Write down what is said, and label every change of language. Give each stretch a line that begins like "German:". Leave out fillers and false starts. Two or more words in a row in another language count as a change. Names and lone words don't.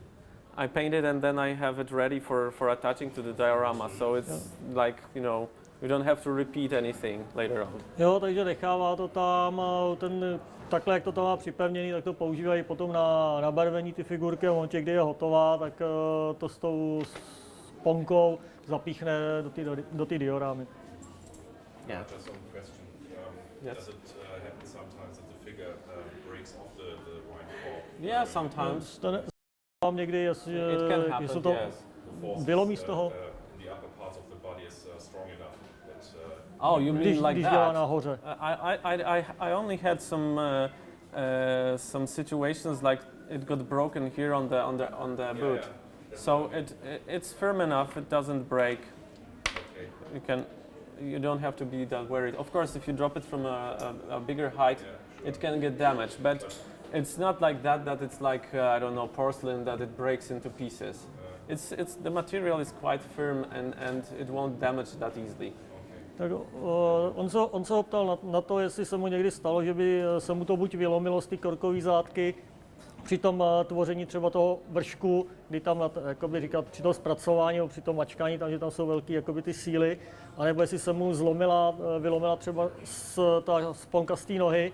English: I paint it and then I have it ready for attaching to the diorama. So it's like, you know, you don't have to repeat anything later on.
Czech: Jo, takže nechává to tam, takhle jak to tam má připevněný, tak to používají potom na barvení ty figurky a v momentě, kdy je hotová, tak to s tou sponkou zapíchne do té diorámy.
English: Yeah. Just one question. Yes. Does it happen sometimes that the figure breaks off the wine cork? Yeah, sometimes.
Czech: Tam někdy, jestli
English: happen,
Czech: to
English: yes.
Czech: vylomí z toho.
English: In the upper parts of the body is strong enough that Oh, you mean like
Czech: když dělá
English: that?
Czech: nahoře.
English: I only had some situations like it got broken here on the boot. So it's firm enough, it doesn't break. Okay. You don't have to be that worried. Of course, if you drop it from a bigger height, it can get damaged. But it's not like that it's like I don't know, porcelain, that it breaks into pieces. It's the material is quite firm and it won't damage that easily.
Czech: Tak on se ho ptal na to, jestli se mu někdy stalo, že by se mu to buď vylomilo z ty korkové zátky při tom tvoření třeba toho vršku, kdy tam, jakoby říkat, při tom zpracování nebo při tom mačkání, tam, že tam jsou velké jakoby ty síly, anebo jestli se mu vylomila třeba ta sponka z té nohy.